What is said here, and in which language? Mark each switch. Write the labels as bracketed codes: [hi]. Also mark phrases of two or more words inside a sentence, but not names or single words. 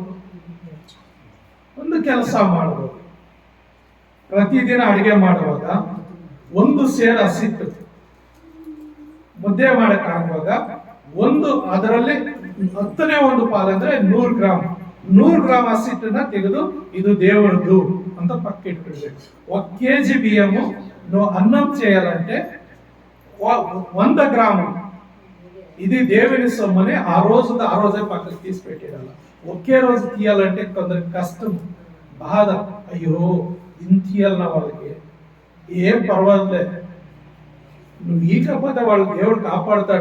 [kn] ಒಂದು ಕೆಲಸ ಮಾಡೋದು, ಪ್ರತಿದಿನ ಅಡಿಗೆ ಮಾಡುವಾಗ ಒಂದು ಸೇರ್ ಹಸಿಟ್ಟು ಮುದ್ದೆ ಮಾಡಕ್ ಆಗುವಾಗ ಅದರಲ್ಲಿ 10ನೇ ಒಂದು ಪಾಲು ಅಂದ್ರೆ 100 ಗ್ರಾಮ್ ಹಸಿಟ್ಟನ್ನ ತೆಗೆದು ಇದು ದೇವರದ್ದು ಅಂತ ಪಕ್ಕ ಇಟ್ಬಿಡ್ಬೇಕು. [te] 1 kg బియ్యము అన్నం చేయాలంటే 100 గ్రాములు ఇది దేవుని సొమ్మని ఆ రోజే పక్కకు తీసి పెట్టేయాల. ఒకే రోజు తీయాలంటే కొందరికి కష్టం, బాధ, అయ్యో ఇంత తీయాలన్న వాళ్ళకి ఏం పర్వాలే, నువ్వు ఈ కాకపోతే వాళ్ళు దేవుడు కాపాడుతాడు.